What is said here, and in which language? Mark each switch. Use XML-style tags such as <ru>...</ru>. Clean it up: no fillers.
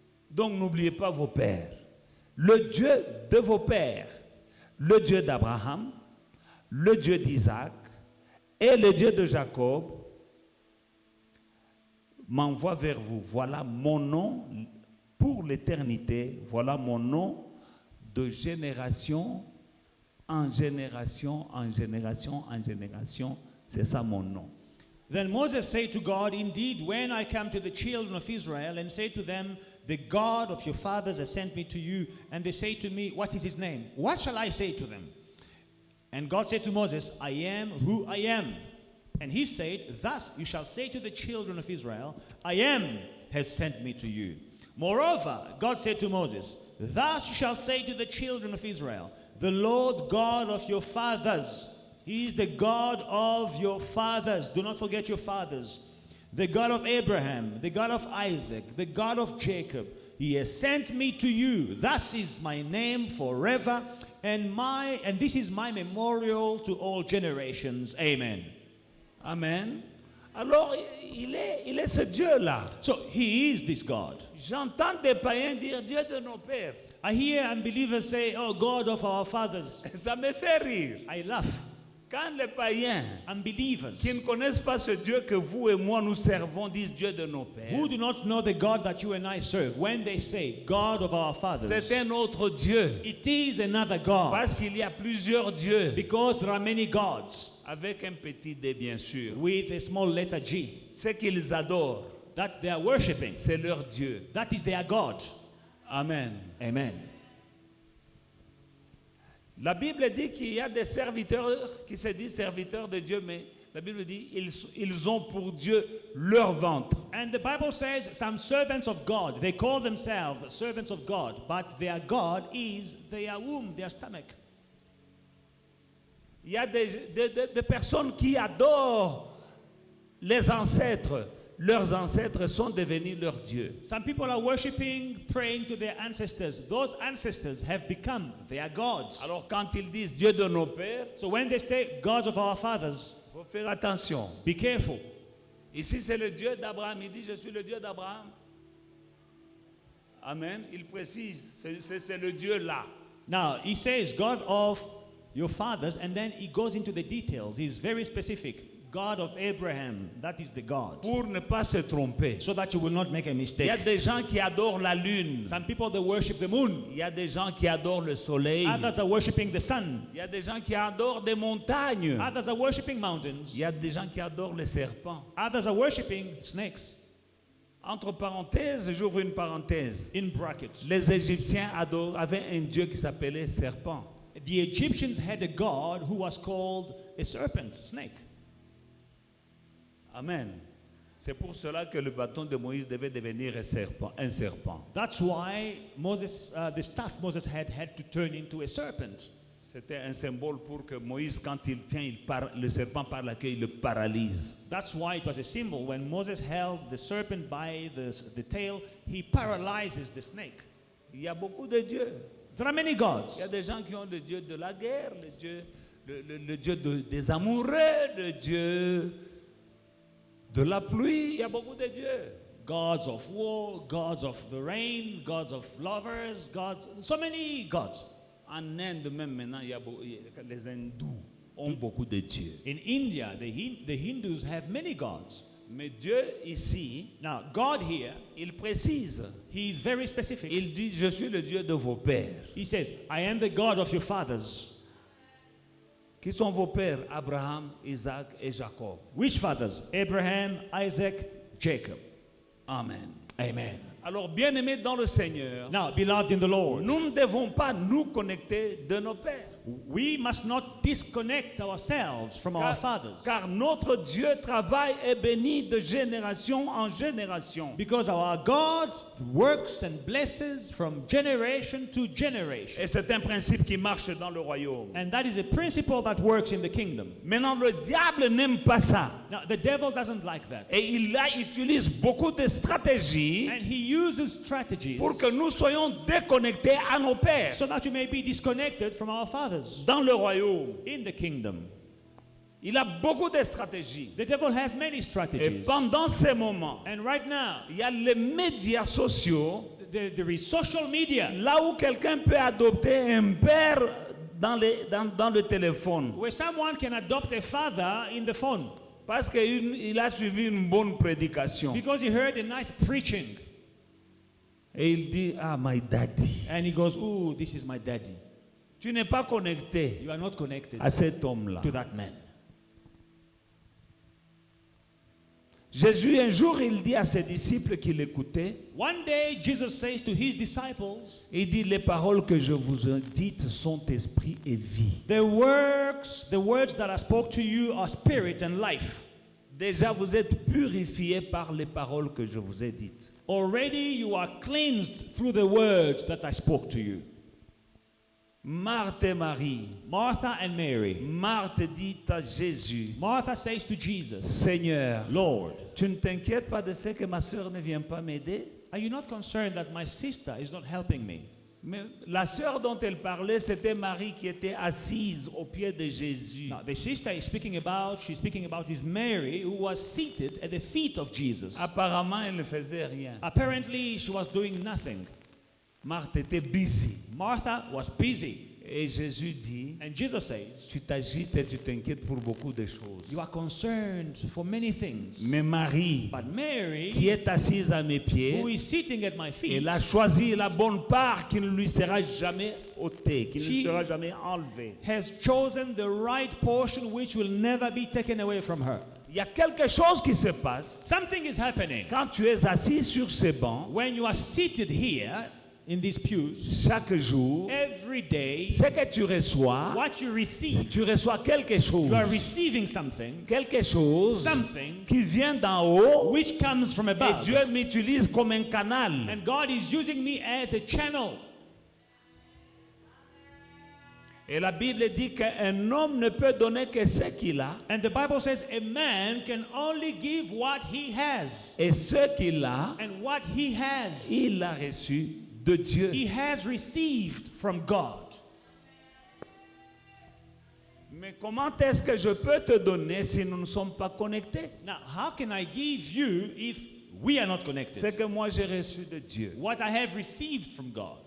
<fr>Donc n'oubliez pas vos pères. Le Dieu de vos pères, le Dieu d'Abraham, le Dieu d'Isaac et le Dieu de Jacob m'envoie vers vous. Voilà mon nom pour l'éternité. Voilà mon nom de génération en génération, en génération, en génération. C'est ça mon nom.</fr> <en>Then Moses said to God, indeed, when I come to the children of Israel and say to them, the God of your fathers has sent me to you, and they say to me, what is his name? What shall I say to them? And God said to Moses, I am who I am. And he said, thus you shall say to the children of Israel, I am has sent me to you. Moreover, God said to Moses, thus you shall say to the children of Israel, the Lord God of your fathers, he is the God of your fathers. Do not forget your fathers. The God of Abraham, the God of Isaac, the God of Jacob. He has sent me to you. Thus is my name forever, and this is my memorial to all generations. Amen.</en> <fr>Amen. Alors, il est ce Dieu-là.</fr> <en>So he is this God.</en> <fr>J'entends des païens dire Dieu de nos pères.</fr> <en>I hear unbelievers say, oh, God of our fathers.</en> <fr>Ça me fait rire.</fr> <en>I laugh.</en> <fr>Quand les païens</fr> <en>Unbelievers</en> <fr>qui ne connaissent pas ce Dieu que vous et moi nous servons disent Dieu de nos pères,</fr> <en>who do not know the God that you and I serve, when they say God of our fathers,</en> <fr>c'est un autre Dieu.</fr> <en>it is another God.</en> <fr>Parce qu'il y a plusieurs dieux.</fr> <en>Because there are many gods</en> <fr>Avec un petit d bien sûr.</fr> <en>with a small letter G.</en> <fr>Ce qu'ils adorent,</fr> <en>That they are worshipping.</en> <fr>c'est leur Dieu.</fr> <en>That is their God.</en> <fr>Amen.</fr> <en>Amen.</en> <fr>La Bible dit qu'il y a des serviteurs qui se disent serviteurs de Dieu, mais la Bible dit ils ont pour Dieu leur ventre.</fr> <en>And the Bible says some servants of God, they call themselves servants of God, but their God is their womb, their stomach.</en> <fr>Il y a des personnes qui adorent les ancêtres. Leurs ancêtres sont devenus leurs dieux.</fr> <en>Some people are worshiping, praying to their ancestors. Those ancestors have become their gods.</en> <fr>Alors quand ils disent Dieu de nos pères,</fr> <en>So when they say gods of our fathers,</en> <fr>il faut faire attention.</fr> <en>be careful.</en> <fr>Ici c'est le Dieu d'Abraham. Il dit je suis le Dieu d'Abraham. Amen. Il précise, c'est le Dieu là.</fr> <en>Now, he says God of your fathers, and then he goes into the details. He's very specific. God of Abraham, that is the God.</en> <fr>Pour ne pas se tromper.</fr> <en>So that you will not make a</en> <fr>Il y</fr> <en>mistake.</en> <fr>a des gens qui adorent la lune.</fr> <en>Some people, they worship the moon.</en> <fr>Il y a des gens qui adorent le soleil.</fr> <en>Others are worshiping the sun.</en> <fr>Il y a des gens qui adorent des montagnes.</fr> <en>Others are worshiping mountains.</en> <fr>Il y a des gens qui adorent les serpents.</fr> <en>Others are worshiping snakes.</en> <fr>Entre parenthèses, j'ouvre une parenthèse.</fr> <en>In brackets.</en> <fr>Les Égyptiens avaient un dieu qui s'appelait serpent.</fr> <en>The Egyptians had a god who was called a serpent, snake. Amen.</en> <fr>C'est pour cela que le bâton de Moïse devait devenir un serpent.</fr> <en>That's why Moses, the staff Moses had to turn into a serpent.</en> <fr>C'était un symbole pour que Moïse, quand il tient, le serpent par la queue, il le paralyse.</fr> <en>That's why it was a symbol. When Moses held the serpent by the tail, he paralyzes the snake.</en> <fr>Il y a beaucoup de dieux.</fr> <en>There are many</en> <fr>Il y</fr> <en>gods.</en> <fr>a des gens qui ont le dieu de la guerre, le dieu des amoureux, le dieu de la pluie. Il y a beaucoup de dieux.</fr> <en>Gods of war, gods of the rain, gods of lovers, gods, so many gods.</en> <fr>En Inde même maintenant, les hindous ont beaucoup de dieux.</fr> <en>In India, the Hindus have many gods.</en> <fr>Mais Dieu ici,</fr> <en>Now, God here,</en> <fr>il précise.</fr> <en>he is very specific.</en> <fr>Il dit, je suis le Dieu de vos pères.</fr> <en>He says, I am the God of your fathers.</en> <fr>Qui sont vos pères? Abraham, Isaac et Jacob.</fr> <en>Which fathers? Abraham, Isaac, Jacob.</en> <fr>Amen.</fr> <en>Amen.</en> <fr>Alors, bien-aimés dans le Seigneur,</fr> <en>Now, beloved in the Lord,</en> <fr>nous ne devons pas nous connecter de nos pères.</fr> <en>we must not disconnect ourselves from our fathers.</en> <fr>Car notre Dieu travaille et bénit de génération en génération.</fr> <en>Because our God works and blesses from generation to generation.</en> <fr>Et c'est un principe qui marche dans le royaume.</fr> <en>And that is a principle that works in the kingdom.</en> <fr>Maintenant, le diable n'aime pas ça.</fr> <en>Now, the devil doesn't like that.</en> <fr>Et il utilise beaucoup de stratégies</fr> <en>And he uses strategies</en> <fr>pour que nous soyons déconnectés à nos pères</fr> <en>so that you may be disconnected from our fathers</en> <fr>dans le royaume.</fr> <en>in the kingdom.</en> <fr>Il a beaucoup de stratégies.</fr> <en>The devil has many</en> <fr>Et</fr> <en>strategies.</en> <fr>pendant ces moments,</fr> <en>And right now,</en> <fr>il y a les médias sociaux,</fr> <en>there is social media</en> <fr>là où quelqu'un peut adopter un père dans le téléphone.</fr> <en>where someone can adopt a father in the phone</en> <fr>Parce qu'il a suivi une bonne prédication.</fr> <en>because he heard a nice preaching.</en> <fr>Et il dit, ah,</fr> <en>my daddy. And he goes, "Ooh, this is my daddy."</en> <fr>Tu n'es pas connecté</fr> <en>You are not connected</en> <fr>à cet homme-là.</fr> <en>to that man.</en> <fr>Jésus, un jour, il dit à ses disciples qui l'écoutaient,</fr> <en>One day, Jesus says to his disciples,</en> <fr>il dit, les paroles que je vous ai dites sont esprit et vie.</fr> <en>the words that I spoke to you are spirit and life.</en> <fr>Déjà, vous êtes purifiés par les paroles que je vous ai dites.</fr> <en>Already you are cleansed through the words that I spoke to you.</en> <fr>Marthe et Marie.</fr> <en>Martha and Mary.</en> <fr>Marthe dit à Jésus,</fr> <en>Martha says to Jesus,</en> <fr>Seigneur,</fr> <en>Lord,</en> <fr>tu ne t'inquiètes pas de ce que ma sœur ne vient pas m'aider?</fr> <en>are you not concerned that my sister is not helping me?</en> <fr>Mais la sœur dont elle parlait, c'était Marie qui était assise au pied de Jésus.</fr> <en>Now, the sister she's speaking about is Mary, who was seated at the feet of Jesus.</en> <fr>Apparemment, elle ne faisait rien.</fr> <en>Apparently, she was doing nothing.</en> <fr>Marthe était busy.</fr> <en>Martha was busy.</en> <fr>Et Jésus dit,</fr> <en>And Jesus says,</en> <fr>tu t'agites et tu t'inquiètes pour beaucoup de choses.</fr> <en>you are concerned for many things.</en> <fr>Mais Marie,</fr> <en>But Mary,</en> <fr>qui est assise à mes pieds,</fr> <en>who is sitting at my feet,</en> <fr>elle a choisi la bonne part qui ne lui sera jamais ôtée, qui ne lui</fr> <en>She-</en> <fr>sera jamais enlevée.</fr> <en>has chosen the right portion which will never be taken away from her.</en> <fr>Il y a quelque chose qui se passe</fr> <en>Something is happening.</en> <fr>quand tu es assis sur ces bancs</fr> <en>When you are seated here in these pews,</en> <fr>chaque jour.</fr> <en>every day,</en> <fr>Ce que tu reçois tu reçois quelque chose.</fr> <en>You are receiving something</en> <fr>quelque chose qui vient d'en haut,</fr> <en>which comes from</en> <fr>et</fr> <en>above.</en> <fr>Dieu m'utilise comme un canal.</fr> <en>And God is using me as a channel.</en> <fr>Et la Bible dit qu'un homme ne peut donner que ce qu'il a,</fr> <en>And the Bible says a man can only give what he has.</en> <fr>et ce qu'il a,</fr> <en>And what he has,</en> <fr>il l'a reçu de Dieu.</fr> <en>he has received from God.</en> <fr>Mais comment est-ce que je peux te donner si nous ne sommes pas connectés?</fr> <en>Now, how can I give you if we are not</en> <fr>Ce</fr> <en>connected?</en> <fr>que moi j'ai reçu de Dieu.</fr> <en>What I have received from God.</en>